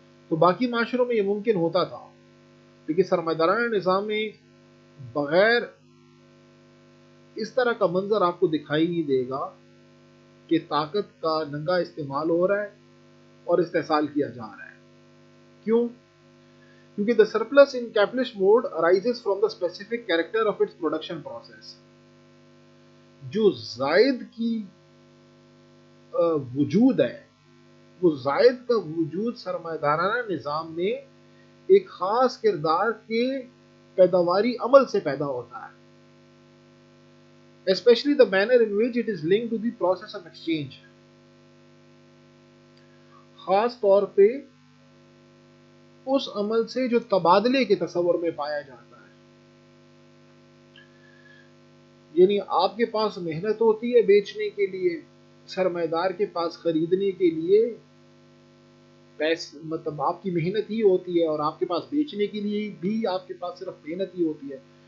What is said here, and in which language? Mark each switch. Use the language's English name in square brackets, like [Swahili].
[Urdu] تو باقی معاشروں میں یہ ممکن ہوتا تھا، لیکن سرمایدارانہ نظام میں بغیر اس طرح کا منظر آپ کو دکھائی نہیں دے گا کہ طاقت کا ننگا استعمال ہو رہا ہے اور استحصال کیا جا رہا ہے. کیوں؟ کیونکہ [English] the surplus in capitalist mode arises from the specific character of its production process. [Urdu] جو زائد کی وجود ہے، وہ زائد کا وجود سرمایہ دارانہ نظام میں ایک خاص کردار کے پیداواری عمل سے پیدا ہوتا ہے. [English] Especially the manner in which it is linked to the process of exchange. [Urdu] خاص طور پہ اس عمل سے جو تبادلے کے تصور میں پایا جاتا ہے. یعنی آپ کے پاس محنت ہوتی ہے بیچنے کے لیے، سرمایہ دار کے پاس خریدنے کے لیے مطلب آپ کی محنت ہی ہوتی ہے، اور آپ کے پاس بیچنے کے لیے بھی آپ کے پاس صرف محنت ہی ہوتی ہے.